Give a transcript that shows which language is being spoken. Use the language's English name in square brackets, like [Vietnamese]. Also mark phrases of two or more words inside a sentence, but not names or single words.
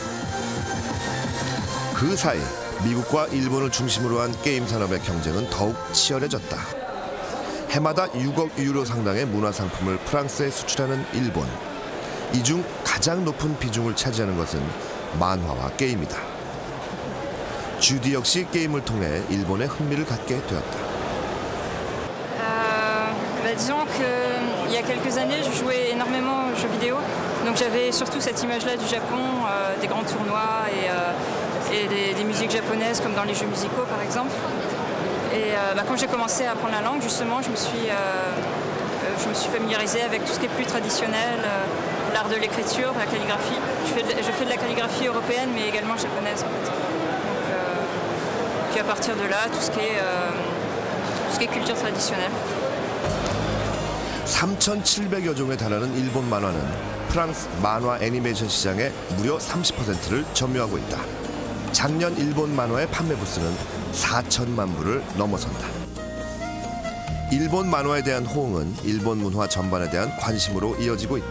[Korean] 그 사이 미국과 일본을 중심으로 한 게임 산업의 경쟁은 더욱 치열해졌다. 해마다 6억 유로 상당의 문화상품을 프랑스에 수출하는 일본. 이 중 가장 높은 비중을 차지하는 것은 만화와 게임이다. 주디 역시 게임을 통해 일본에 흥미를 갖게 되었다. [French] Disons qu'il y a quelques années, je jouais énormément aux jeux vidéo. Donc j'avais surtout cette image-là du Japon, des grands tournois et des musiques japonaises comme dans les jeux musicaux par exemple. Et quand j'ai commencé à apprendre la langue, justement, je me suis familiarisée avec tout ce qui est plus traditionnel, l'art de l'écriture, la calligraphie. Je fais de la calligraphie européenne mais également japonaise en fait. Donc, puis à partir de là, tout ce qui est culture traditionnelle. [Korean] 3,700여 종에 달하는 일본 만화는 프랑스 만화 애니메이션 시장의 무려 30%를 점유하고 있다. 작년 일본 만화의 판매 부수는 4천만 부를 넘어선다. 일본 만화에 대한 호응은 일본 문화 전반에 대한 관심으로 이어지고 있다.